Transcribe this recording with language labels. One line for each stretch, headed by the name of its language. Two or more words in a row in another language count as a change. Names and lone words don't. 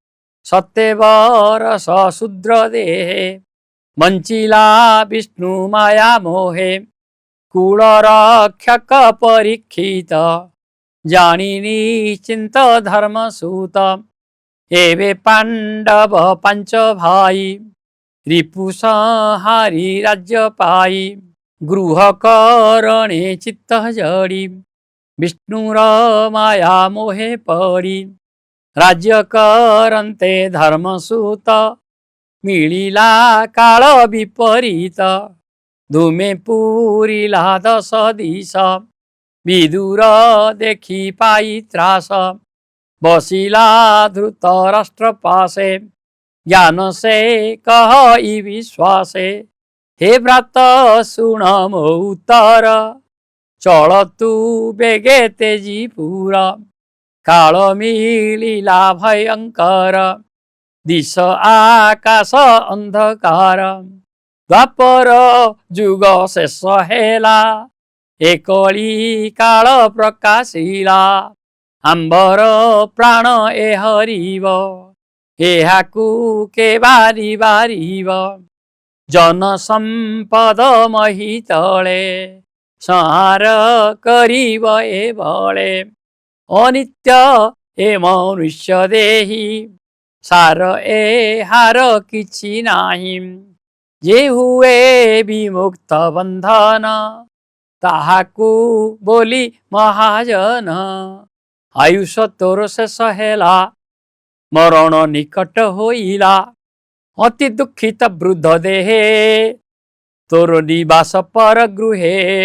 Odia: ସତ୍ୟବର ଶୂଦ୍ର ଦେହେ ବଞ୍ଚିଲା ବିଷ୍ଣୁ ମାୟା ମୋହେ କୁଳ ରକ୍ଷକ ପରୀକ୍ଷିତ ଜାଣି ଚିନ୍ତ ଧର୍ମ ସୁତ ଏବେ ପାଣ୍ଡବ ପଞ୍ଚ ଭାଇ ରିପୁ ସଂହାରି ରାଜ୍ୟ ପାଇ ଗୃହ କରଣେ ଚିତ୍ତ ଜଡ଼ି ବିଷ୍ଣୁର ମାୟା ମୋହେ ପଡ଼ି ରାଜ୍ୟ କରନ୍ତେ ଧର୍ମ ସୁତ ମିଳିଲା କାଳ ବିପରୀତ ଧୂମେ ପୂରିଲା ଦଶ ଦିଶ ବିଦୁର ଦେଖି ପାଇ ତ୍ରାସ ବସିଲା ଧୃତରାଷ୍ଟ୍ର ପାଶେ ଜ୍ଞାନ ସେ କହ ବିଶ୍ୱାସେ ହେ ବ୍ରତ ଶୁଣ ମୋ ଉତ୍ତର ଚଳ ତୁ ବେଗେ ତେଜି ପୂରା କାଳ ମିଳିଲା ଭୟଙ୍କର ଦିଶ ଆକାଶ ଅନ୍ଧକାର ଦ୍ୱାପର ଯୁଗ ଶେଷ ହେଲା ଏକଲି କାଳ ପ୍ରକାଶିଲା ଅମ୍ବର ପ୍ରାଣ ଏ ହରିବ ଏହାକୁ କେ ବାରି ବାରିବ ଜନ ସମ୍ପଦ ମହୀ ତଳେ ସଂହାର କରିବ ଏ ବଳେ ଅନିତ୍ୟ ଏ ମନୁଷ୍ୟ ଦେହୀ ସାର ଏ ହାର କିଛି ନାହିଁ ଯେ ହୁଏ ବିମୁକ୍ତ ବନ୍ଧନ ତାହାକୁ ବୋଲି ମହାଜନ ଆୟୁଷ ତୋର ଶେଷ ହେଲା ମରଣ ନିକଟ ହୋଇଲା ଅତି ଦୁଃଖିତ ବୃଦ୍ଧ ଦେହେ ତୋର ନିବାସ ପର ଗୃହେ